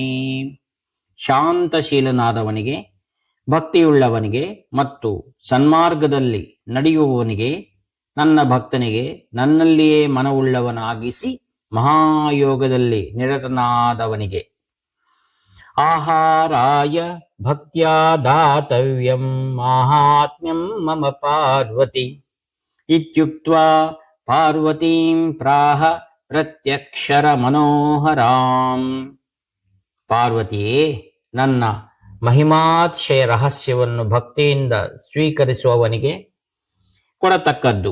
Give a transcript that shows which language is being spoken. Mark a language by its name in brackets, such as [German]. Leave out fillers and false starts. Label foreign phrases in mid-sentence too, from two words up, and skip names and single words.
[Kannada] ಶಾಂತಶೀಲನಾದವನಿಗೆ, ಭಕ್ತಿಯುಳ್ಳವನಿಗೆ ಮತ್ತು ಸನ್ಮಾರ್ಗದಲ್ಲಿ ನಡೆಯುವವನಿಗೆ, ನನ್ನ ಭಕ್ತನಿಗೆ ನನ್ನಲ್ಲಿಯೇ ಮನವುಳ್ಳವನಾಗಿಸಿ ಮಹಾಯೋಗದಲ್ಲಿ ನಿರತನಾದವನಿಗೆ. [Sanskrit] ಆಹಾರಾಯ ಭಕ್ತ್ಯಾ ದಾತವ್ಯಂ ಮಾಹಾತ್ಮ್ಯಂ ಮಮ ಪಾರ್ವತಿ ಇತ್ಯುಕ್ತ್ವಾ ಪಾರ್ವತೀಂ ಪ್ರಾಹ ಪ್ರತ್ಯಕ್ಷರ ಮನೋಹರಾಂ. [Kannada] ಪಾರ್ವತಿಯೇ, ನನ್ನ ಮಹಿಮಾತಿಶಯ ರಹಸ್ಯವನ್ನು ಭಕ್ತಿಯಿಂದ ಸ್ವೀಕರಿಸುವವನಿಗೆ ಕೊಡತಕ್ಕದ್ದು.